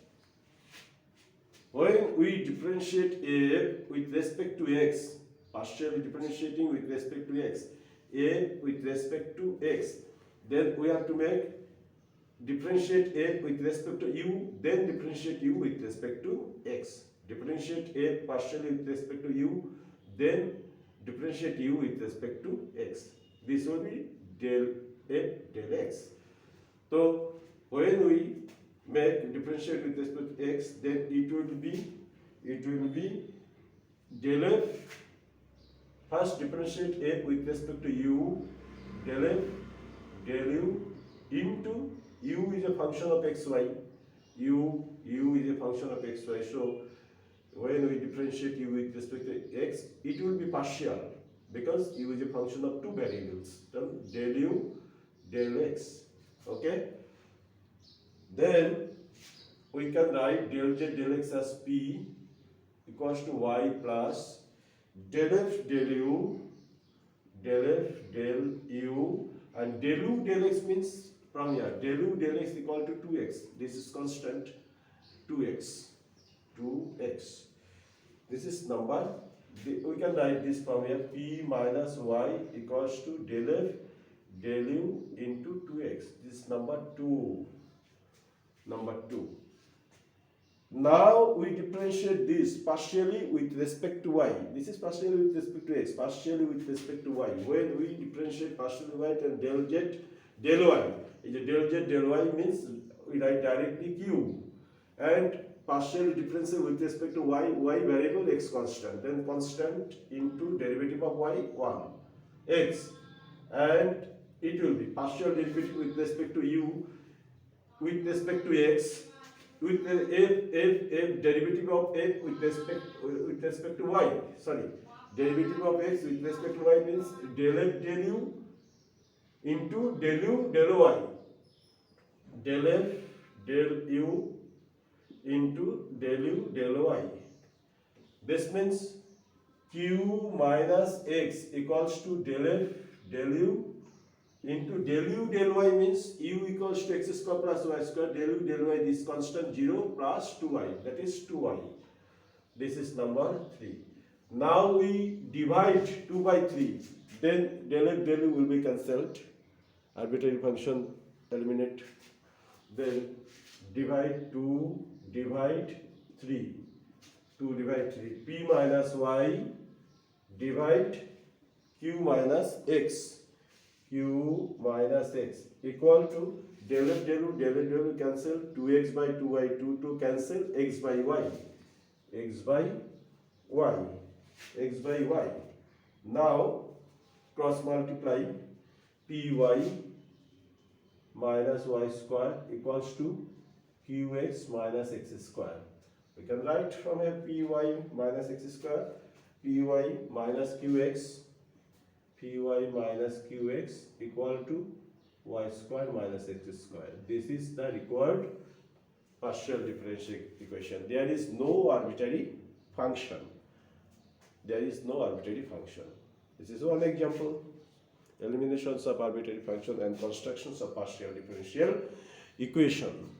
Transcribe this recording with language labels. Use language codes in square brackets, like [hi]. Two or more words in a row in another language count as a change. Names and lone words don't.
[en] When we differentiate f with respect to x, partially differentiating with respect to x, a with respect to x, then we have to make differentiate a with respect to u, then differentiate u with respect to x. Differentiate a partially with respect to u, then differentiate u with respect to x. This will be del f del x. So when we make differentiate with respect to x, then it will be del f. First differentiate f with respect to u, del f del u into u is a function of xy. u is a function of xy. So when we differentiate u with respect to x, it will be partial because u is a function of two variables. Then del u del x. Okay. Then we can write del z del x as p equals to y plus del f del u and del u del x means from here del u del x equal to 2x. This is constant 2x. This is number. We can write this from here p minus y equals to del f del u into 2x. This is number 2. Now we differentiate this partially with respect to y. This is partially with respect to x, partially with respect to y. When we differentiate partially y, then del z del y. Del z del y means we write directly q. And partially differentiate with respect to y variable x constant. Then constant into derivative of y 1 x. And it will be partial derivative with respect to u with respect to x, with the f derivative of f with respect to y. Sorry, derivative of x with respect to y means del f del u into del u del y. Del f del u into del u del y. This means q minus x equals to del f del u into del u del y means u equals to x square plus y square del u del y, this constant 0 plus 2y, that is 2y. This is number 3. Now we divide 2 by 3, then del f del u will be cancelled, arbitrary function eliminate, then divide 2 divide 3, p minus y divide q minus x equal to del f del u cancel 2x by 2y 2 cancel x by y. Now cross multiply py minus y square equals to qx minus x square. We can write from here py minus x square, py minus qx equal to y square minus x square. This is the required partial differential equation. There is no arbitrary function. This is one example. Eliminations of arbitrary function and constructions of partial differential equation.